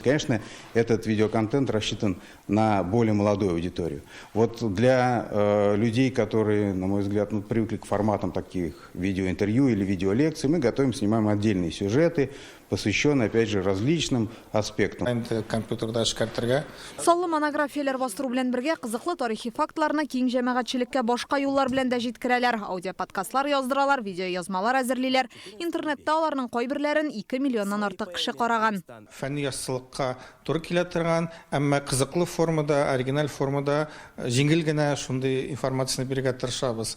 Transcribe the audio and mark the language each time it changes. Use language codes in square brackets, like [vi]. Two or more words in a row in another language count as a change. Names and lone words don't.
[ru] Конечно, этот видеоконтент рассчитан на более молодую аудиторию. Вот для людей, которые, на мой взгляд, привыкли к форматам таких видеоинтервью или видеолекций, мы готовим, снимаем отдельные сюжеты, посвященные, опять же, различным аспектам. [tt] Саллы монографиялар бастыру белән бергә кызыклы тарихи фактларны киң җәмәгатьчелеккә башка юллар белән дә җиткерәләр. Аудиоподкастлар яздыралар, видеоязмалар әзерлиләр. Интернетта аларның кайберләрен 2 миллионнан артык кеше караган. Фәнни яссылыкка туры килә торган, әмма кызыклы формада, оригиналь формада җиңел генә шундый информацияны бирергә тырышабыз.